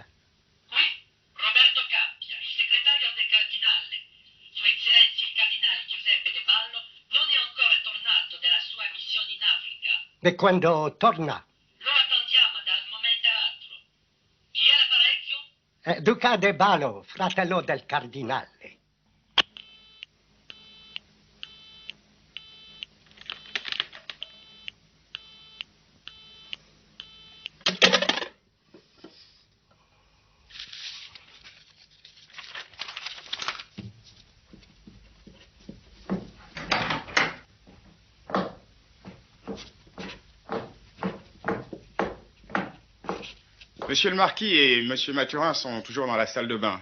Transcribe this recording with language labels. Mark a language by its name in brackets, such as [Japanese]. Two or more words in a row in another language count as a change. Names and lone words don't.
[Italian] Qui, Roberto Cappia, il segretario del cardinale. Sua Eccellenza il cardinale Giuseppe De Ballo non è ancora tornato dalla sua missione in Africa. E quando torna? Lo attendiamo dal momento all'altro. Chi è l'apparecchio? Duca De Ballo, fratello del cardinale. [French] Monsieur le Marquis et Monsieur Mathurin sont toujours dans la salle de bain.